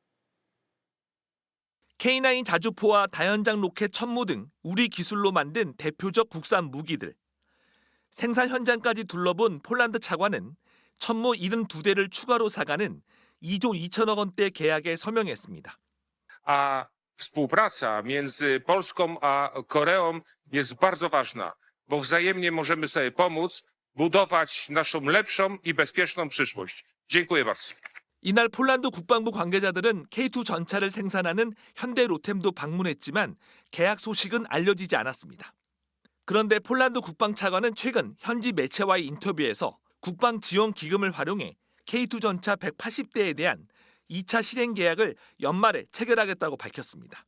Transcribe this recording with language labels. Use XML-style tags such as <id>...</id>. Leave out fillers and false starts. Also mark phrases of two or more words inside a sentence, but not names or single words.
<ko>K9 자주포와 다연장 로켓 천무 등 우리 기술로 만든 대표적 국산 무기들. 생산 현장까지 둘러본 폴란드 차관은 천무 72대를 추가로 사가는 2조 2천억 원대 계약에 서명했습니다.</ko> <pl>Współpraca między Polską a Koreą jest bardzo ważna, bo wzajemnie możemy sobie pomóc budować naszą lepszą i bezpieczną przyszłość. Dziękuję bardzo.</pl> <ko>이날 폴란드 국방부 관계자들은 K2 전차를 생산하는 현대 로템도 방문했지만 계약 소식은 알려지지 않았습니다. 그런데 폴란드 국방차관은 최근 현지 매체와의 인터뷰에서 국방 지원 기금을 활용해 K2 전차 180대에 대한 2차 실행 계약을 연말에 체결하겠다고 밝혔습니다.</ko>